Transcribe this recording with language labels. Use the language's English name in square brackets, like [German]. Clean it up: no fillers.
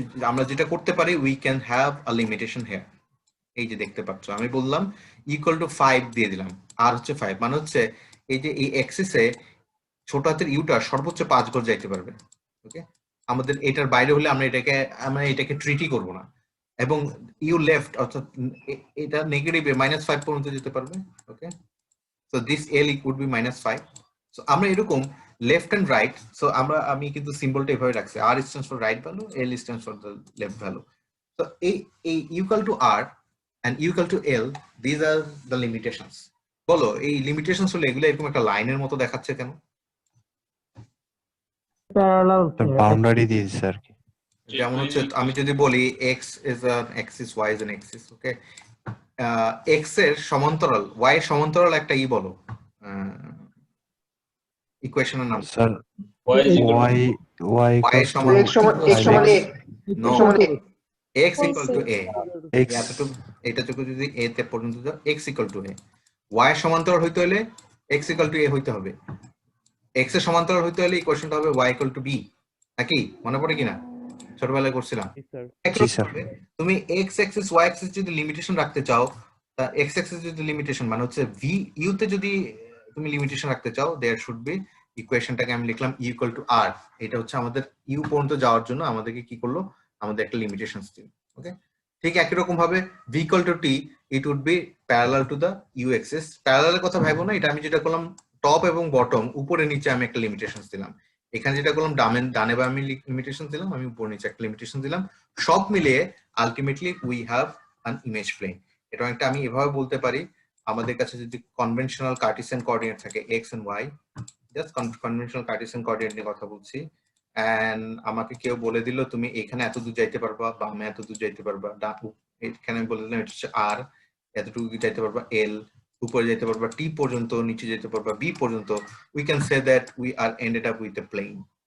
[Bangla] আমরা যেটা করতে পারি, [English] we can have a limitation here. [Bangla] এই যে দেখতে পাচ্ছ আমি বললাম ইকুয়াল টু 5 দিয়ে দিলাম, আর হচ্ছে 5 মানে হচ্ছে এই যে এই অ্যাক্সিসে ছোট হাতের ইউটা সর্বোচ্চ 5 গজ যাইতে পারবে। ওকে, আমাদের এটার বাইরে হলে আমরা এটাকে ট্রিটই করব না। এবং ইউ লেফট অর্থাৎ এটা নেগেটিভে -5 পর্যন্ত যেতে পারবে। [English] Okay, so this L would be -5। সো [Bangla] আমরা এরকম [English] left end right, so [Bangla] আমি কিন্তু সিম্বলটা এভাবে রাখছি, আর [English] Stands for right value, L stands for the left value. [Bangla] তো এই [English] Equal to R and equal to L, these are the limitations. [Bangla] বলো এই লিমিটেশনস হলো এগুলো এরকম একটা লাইনের মতো দেখাচ্ছে কেন? প্যারালাল বাউন্ডারি দিয়েছে স্যার কি? যেমন হচ্ছে আমি যদি বলি [English] x is an axis, y is an axis, [Bangla] okay, x এর সমান্তরাল y এর সমান্তরাল একটা বলো ইকুয়েশনের নাম। Sir [English] Y is equal to y y [Bangla] y এর [English] equals to [Bangla] সমান x সমান a, [English] No. [Bangla] সমান a। [English] x equal to a, x [Bangla] এটা চোখ যদি a তে পর্যন্ত যাও, x equal to a, y এর সমান্তরাল হইতে হলে x equal to a হইতে হবে, x এর সমান্তরাল হইতে হলে ইকুয়েশনটা হবে y equal to b, নাকি মনে পড়ে কিনা ছোটবেলায় করছিলাম? জি স্যার। তুমি x অ্যাক্সিস y অ্যাক্সিস যদি লিমিটেশন রাখতে চাও, তা x অ্যাক্সিস যদি লিমিটেশন মানে হচ্ছে v u তে যদি তুমি লিমিটেশন রাখতে চাও, [English] there should be [Bangla] ইকুয়েশনটাকে আমি লিখলাম e equal to r। এটা হচ্ছে আমাদের u পর্যন্ত যাওয়ার জন্য আমাদেরকে কি করলো, আমাদের একটা লিমিটেশন দিল। ওকে, ঠিক একই রকম ভাবে v equal to t, [English] it would be parallel to the u axis। [Bangla] প্যারালালের কথা ভাববো না, এটা আমি যেটা করলাম টপ এবং বটম, উপরে নিচে আমি একটা লিমিটেশন দিলাম। এখানে যেটা করলাম ডানে বা আমি লিমিটেশন দিলাম, আমি উপর নিচে একটা লিমিটেশন দিলাম, সব মিলিয়ে ultimately [English] We have an image plane. [Bangla] এটা একটা আমি এভাবে বলতে পারি, আমাদের কাছে যদি কনভেনশনাল কার্টেসিয়ান কোঅর্ডিনেট থাকে x and y, just conventional Cartesian coordinate নিয়ে কথা বলছি, এন্ড আমাকে কেউ বলে দিল তুমি এখানে এত দূর যাইতে পারবা, বামে এত দূর যাইতে পারবা, এখানে আমি বলে দিলাম এটা হচ্ছে r, এতটুকু যাইতে পারবা l, উপরে যেতে পারবা t পর্যন্ত, নিচে যেতে পারবা b পর্যন্ত, [English] we can say that we are ended up with a plane।